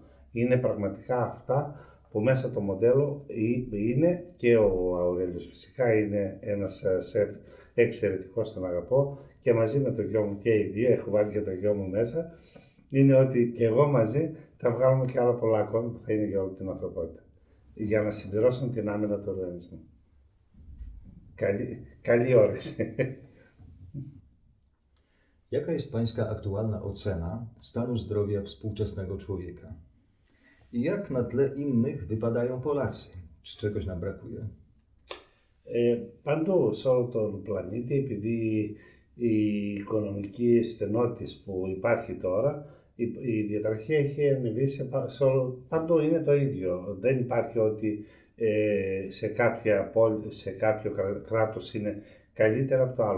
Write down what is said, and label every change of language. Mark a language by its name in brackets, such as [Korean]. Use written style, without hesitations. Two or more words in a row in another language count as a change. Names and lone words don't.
[Greek] Είναι πραγματικά αυτά που μέσα από το μοντέλο είναι και ο Αουρέλιος φυσικά είναι ένας σεφ εξαιρετικός, τον αγαπώ, και μαζί με το γιο μου και οι δύο, έχω βάλει και το γιο μου μέσα, είναι ότι και εγώ μαζί θα βγάλουμε και άλλα πολλά ακόμη που θα είναι για όλη την ανθρωπότητα, για να συμπληρώσουν την άμυνα του οργανισμού. Καλή όρεξη. [Polish] Jaka jest Pańska aktualna ocena stanu zdrowia współczesnego człowieka? I jak na tle innych wypadają Polacy? Czy czegoś nam brakuje? [Greek] Παντού σε όλο τον πλανήτη, επειδή η οικονομική στενότητα που υπάρχει τώρα, η διαταραχή έχει ανεβεί σε όλο, παντού είναι το ίδιο. Δεν υπάρχει ότι σε κάποιο κράτος είναι καλύτερα από το άλλο.